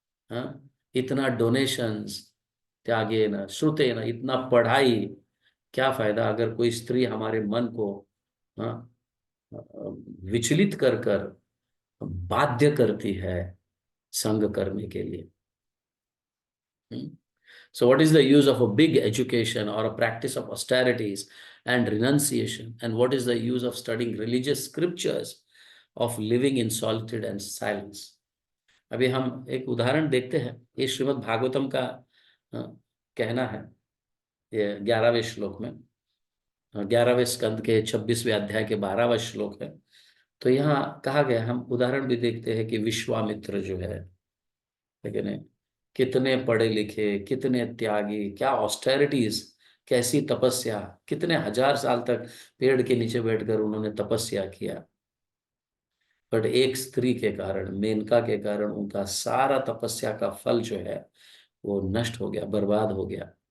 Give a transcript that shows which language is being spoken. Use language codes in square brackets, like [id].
[hi] हाँ, इतना डोनेशंस, [sa] त्यागे न श्रुते न, [hi] इतना पढ़ाई, क्या फायदा अगर कोई स्त्री हमारे मन को, हाँ, विचलित कर कर बाध्य करती है संग करने के लिए? [en] So what is the use of a big education or a practice of austerities and renunciation, and what is the use of studying religious scriptures, of living in solitude and silence? [hi] अभी हम एक उदाहरण देखते हैं, ये श्रीमद् भागवतम का अ, कहना है, ये 11वें श्लोक में, 11वें स्कंद के 26वें अध्याय के 12वां श्लोक है। तो यहाँ कहा गया, हम उदाहरण भी देखते हैं कि विश्वामित्र जो है, लेकिन कितने पढ़े लिखे, कितने त्यागी, क्या ऑस्टेरिटीज, कैसी तपस्या, कितने हजार साल तक पेड़ के नीचे बैठकर उन्होंने तपस्या किया, बट एक स्त्री के कारण, मेनका के कारण, उनका सारा तपस्या का फल जो है वो नष्ट हो गया, बर्बाद हो गया।